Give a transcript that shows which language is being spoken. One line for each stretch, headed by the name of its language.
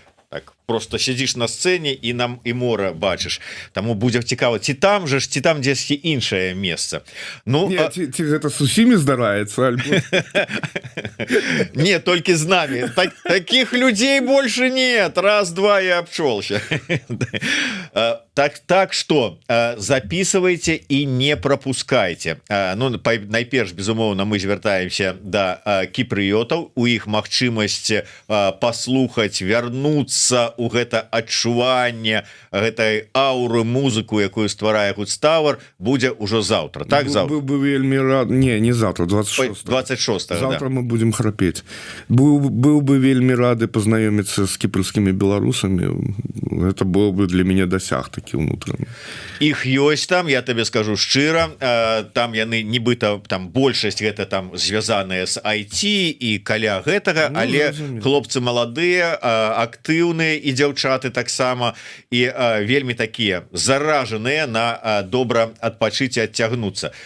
Belarusian: Так, просто сядзіш на сцэне і мора бачыш. Таму будзе цікава, ці там дзесьці іншае месца. Ці гэта з усімі здараецца, альбо... Не, толькі з намі.
Russian: Такіх людзей больше нет. Раз, два, я абчолся. Так что записывайте і не пропускайте.
Belarusian: Найперш, безумоўна, мы звяртаемся да кіпрыётаў. У іх магчымасць паслухаць, вярнуцца у гэта адчуванне гэтай ауры, музыку, якую стварае Гудстауэр, будзе ўжо заўтра. Так, заўтра? Бы вельмі рад... Не завтра, 26.
Russian: Завтра мы будем храпеть.
Belarusian: Был бы вельмі рады познаёміцца з кіпрскімі беларусамі.
Russian: Это был бы
Belarusian: для мяне дасяг такі ўнутраны. Іх ёсць там, я табе скажу шчыра. Там яны нібыта, там большасць гэта там звязаная з IT і каля гэтага, але хлопцы маладыя, актыўныя, і дзяўчаты таксама, і вельмі такія заражаныя на добра адпачыць і адцягнуцца.